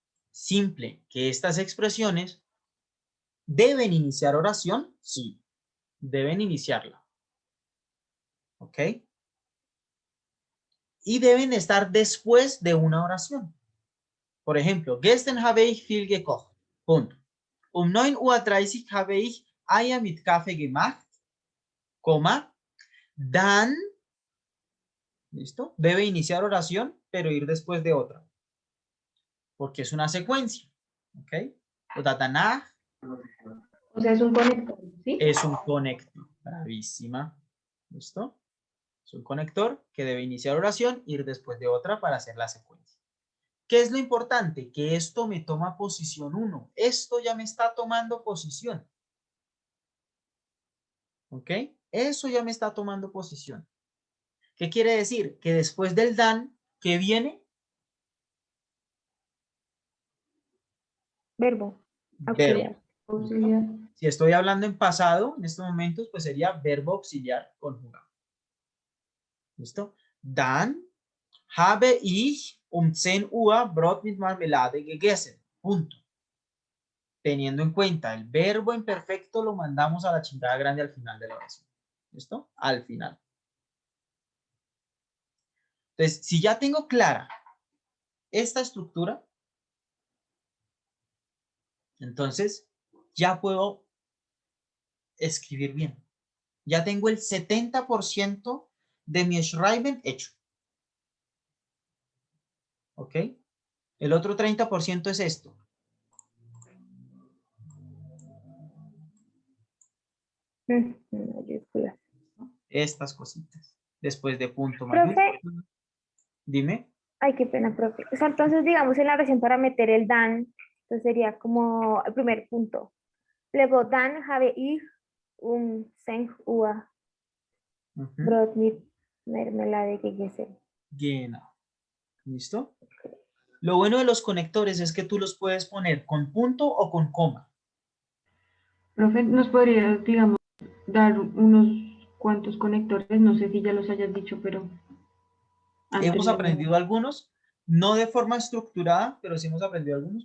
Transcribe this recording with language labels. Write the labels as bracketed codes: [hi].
[es] Simple, que estas expresiones deben iniciar oración, sí, deben iniciarla. ¿Ok? Y deben estar después de una oración. Por ejemplo, [de] gestern habe ich viel gekocht. [es] Punto. [de] 9:30 Uhr habe ich Eier mit Kaffee gemacht. [es] Coma. Dann, ¿listo? Debe iniciar oración, pero ir después de otra. Porque es una secuencia. ¿Ok? O danach. O sea, es un conector, ¿sí? Es un conector. Bravísima. ¿Listo? Es un conector que debe iniciar oración, ir después de otra para hacer la secuencia. ¿Qué es lo importante? Que esto me toma posición 1. Esto ya me está tomando posición. ¿Ok? Eso ya me está tomando posición. ¿Qué quiere decir? Que después del dan, ¿qué viene? Verbo Verbo. auxiliar. Auxiliar. Si estoy hablando en pasado, en estos momentos, pues sería verbo auxiliar conjugado. ¿Listo? [de] Dann habe ich 10 Uhr Brot mit Marmelade gegessen. [es] Punto. Teniendo en cuenta el verbo imperfecto, lo mandamos a la chingada grande al final de la oración. ¿Listo? Al final. Entonces, si ya tengo clara esta estructura, entonces ya puedo escribir bien. Ya tengo el 70% de mi Schreiben hecho. ¿Ok? El otro 30% es esto. Mayúsculas. Estas cositas. Después de punto Profe, mayúscula. Dime. ay, qué pena, profe. O sea, entonces, digamos, en la oración para meter el dan, entonces sería como el primer punto. Luego, [de] dan habe ich sein Uhr Ujú. Brot mit Mermelade gegessen. [es] Genau. ¿Listo? Lo bueno de los conectores es que tú los puedes poner con punto o con coma. Profe, ¿nos podría, digamos, dar unos cuantos conectores? No sé si ya los hayas dicho, pero Hemos anteriormente. aprendido algunos, no de forma estructurada, pero sí hemos aprendido algunos.